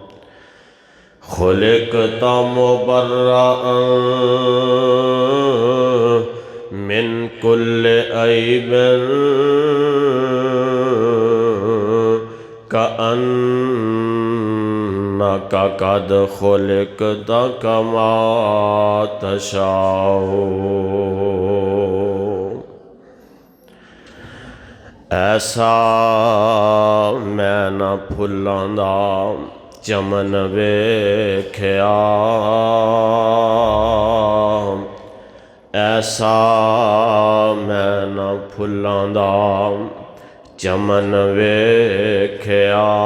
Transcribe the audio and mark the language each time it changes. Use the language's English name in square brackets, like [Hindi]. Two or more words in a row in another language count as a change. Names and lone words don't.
[Arabic] خُلِقْتَ مُبَرَّأً من كل عيب كأنك قد خلقت كما تشاء. [Punjabi] ایسا میں نہ پھلاں چمن ویکھیا ایسا میں نہ پھلاں دا چمن ویکھیا